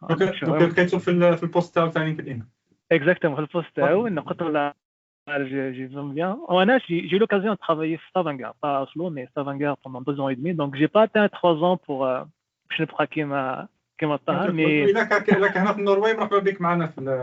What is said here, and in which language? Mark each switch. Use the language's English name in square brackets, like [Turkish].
[Arabic] Donc لقيته في البوست تاعو تاع LinkedIn. [French] Exactement, [Arabic] في البوست تاعو إنه قلت له [French] j'aime bien. J'ai eu l'occasion de travailler à Stavanger, pas à Oslo, mais Stavanger pendant 2 ans et demi. Donc j'ai pas atteint 3 ans pour [Arabic] باش نبقى كيما [French] Tahar, mais [Arabic] إذا كان هنا في النرويج مرحبا بك معنا في